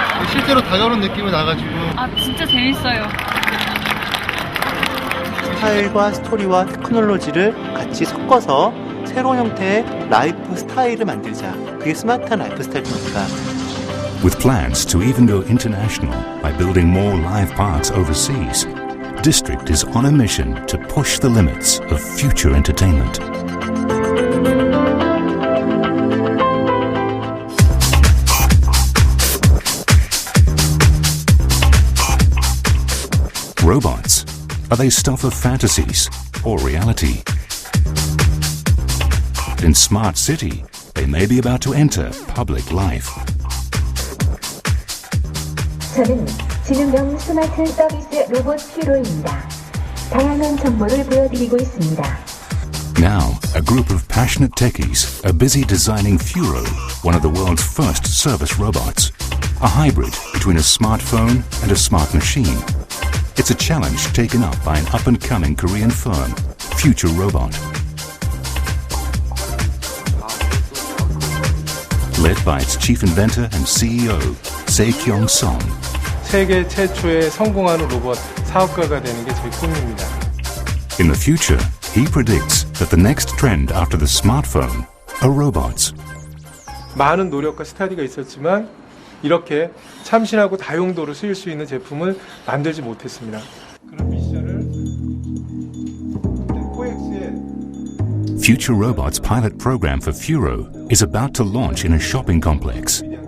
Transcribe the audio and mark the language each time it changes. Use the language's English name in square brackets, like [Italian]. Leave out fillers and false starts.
[Korean] 실제로 다가오는 느낌이 나가지고 아 진짜 재밌어요. 스타일과 스토리와 테크놀로지를 같이 섞어서 새로운 형태의 라이프 스타일을 만들자. 그게 스마트한 라이프 스타일입니다. [English] With plans to even go international by building more live parks overseas, District is on a mission to push the limits of future entertainment. Robots, are they stuff of fantasies or reality? In Smart City, they may be about to enter public life. [Korean] 저는 지능형 스마트 서비스 로봇 퓨로입니다. 다양한 정보를 보여드리고 있습니다. [English] Now, a group of passionate techies are busy designing Furo, one of the world's first service robots. A hybrid between a smartphone and a smart machine. It's a challenge taken up by an up-and-coming Korean firm, Future Robot. Led by its chief inventor and CEO, Se-kyung-song. [Korean] 세계 최초의 성공하는 로봇 사업가가 되는 게 제 꿈입니다. [English] In the future, he predicts that the next trend after the smartphone are robots. [Korean] 많은 노력과 스타디가 있었지만 이렇게 참신하고 다용도로 쓰일 수 있는 제품을 만들지 못했습니다. 그런 미션을 코엑스에 [English] Future Robot's pilot program for Furo is about to launch in a shopping complex.